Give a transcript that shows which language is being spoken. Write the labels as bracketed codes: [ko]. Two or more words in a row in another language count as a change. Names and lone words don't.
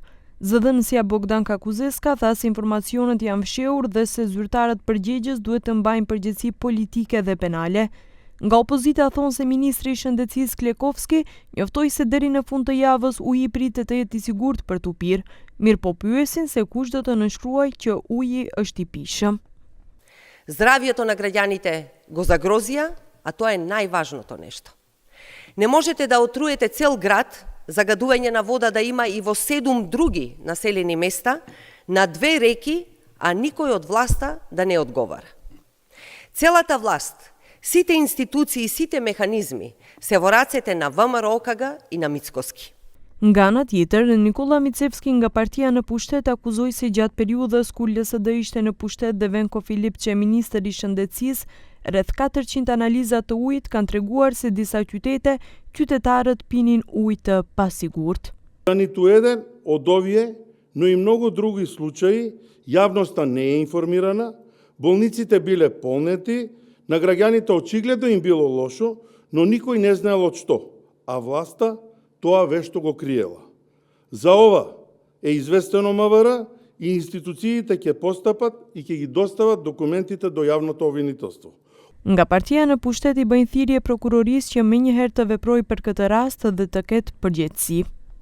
[sq] Zëdhënësja Bogdan Kakuzeska tha se informacionet janë fshehur dhe se zyrtarët përgjegjës duhet të mbajnë përgjegjësi politike dhe penale. Nga opozita thonë se ministri i Shëndetësisë Klekovski njoftoi se deri në fund të javës uji pritet të jetë i sigurt për t'u pirë, mirë po pyesin se kush do të nënshkruaj që uji është i pishëm. [mk] Здравието на граѓаните го загрозија, а тоа е најважното нешто. Не можете да отруете цел град, загадување на вода да има и во 7 други населени места, на 2 реки, а никој од власта да не одговара. Целата власт, сите институции и сите механизми се во рацете на ВМРО-КГ и на Мицкоски. [sq] Nga ana tjetër, Nikola Micevski nga partia në pushtet akuzoi se gjatë periudhës kur LSD ishte në pushtet dhe Venko Filip që ministër i shëndetësisë, rreth 400 analiza të ujit kanë treguar se disa qytetarët pinin ujë të pasigurt. [mk] Ниту еден од овие, но и многу други случаи, јавноста не е информирана, болниците биле полнети, на граѓаните очигледно им било лошо, но никој не знаел од што, а власта тоа вешто го криела. За ова е известено МВР и институциите ќе постапат и ќе ги достават документите до јавното обвинителство. [sq] Nga partia në pushtet i bëjnë thirrje prokurorisë që menjëherë të veprojë për këtë rast dhe të ketë përgjegjësi.